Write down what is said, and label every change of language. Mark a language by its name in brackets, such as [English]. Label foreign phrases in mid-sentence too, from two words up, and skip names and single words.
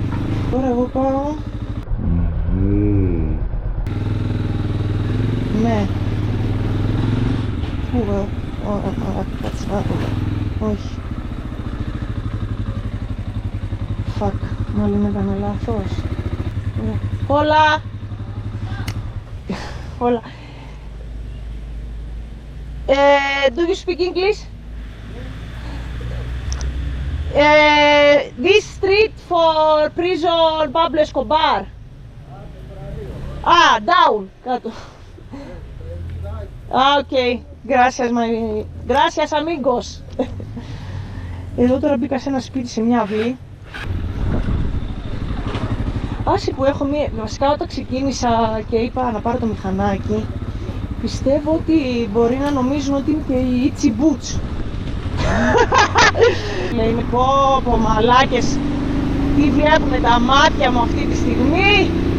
[Greek] Τώρα εγώ πάω... Ναι. Πού κάτσε να δούμε. Όχι. Fuck, μάλλον έκανα λάθος. [Spanish] Hola! Hola. [English] Do you speak English? This street for prison Pablo Escobar. Down, [Greek] κάτω. [English] Okay. [Spanish] Gracias amigos. [Greek] Εδώ τώρα μπήκα σε ένα σπίτι, σε μια αυλή. Άση που έχω βασικά όταν ξεκίνησα και είπα να πάρω το μηχανάκι, πιστεύω ότι μπορεί να νομίζουν ότι είναι και η Itsy Boots. Λέει πω μαλάκες, τι βλέπουνε τα μάτια μου αυτή τη στιγμή.